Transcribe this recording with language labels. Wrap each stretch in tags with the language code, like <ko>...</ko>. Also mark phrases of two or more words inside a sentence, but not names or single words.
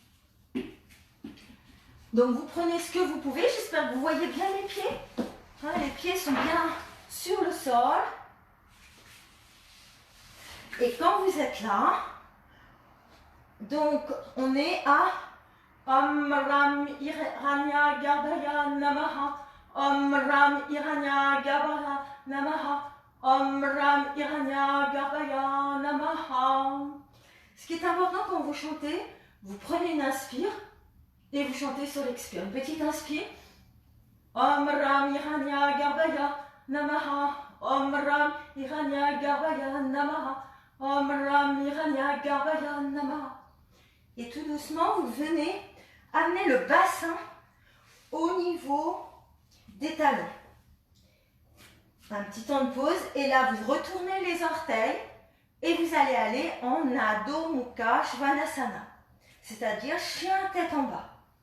<fr>Donc vous prenez ce que vous pouvez. J'espère que vous voyez bien les pieds. Les pieds sont bien sur le sol. Et quand vous êtes là, donc on est à</fr> <sa>ॐ रं हिरण्य गर्भाय नमः, ॐ रं हिरण्य गर्भाय नमः, ॐ रं हिरण्य गर्भाय नमः.</sa> <fr>Ce qui est important quand vous chantez, vous prenez une inspire et vous chantez sur l'expire. Une petite inspire.</fr> <sa>ॐ रं हिरण्य गर्भाय नमः, ॐ रं हिरण्य गर्भाय नमः, ॐ रं हिरण्य गर्भाय नमः.</sa> <fr>Et tout doucement, vous venez amener le bassin au niveau des talons. Un petit temps de pause et là, vous retournez les orteils et vous allez aller en</fr> <sa>अधो मुख श्वानासन,</sa> <fr>c'est-à-dire chien tête en bas.</fr>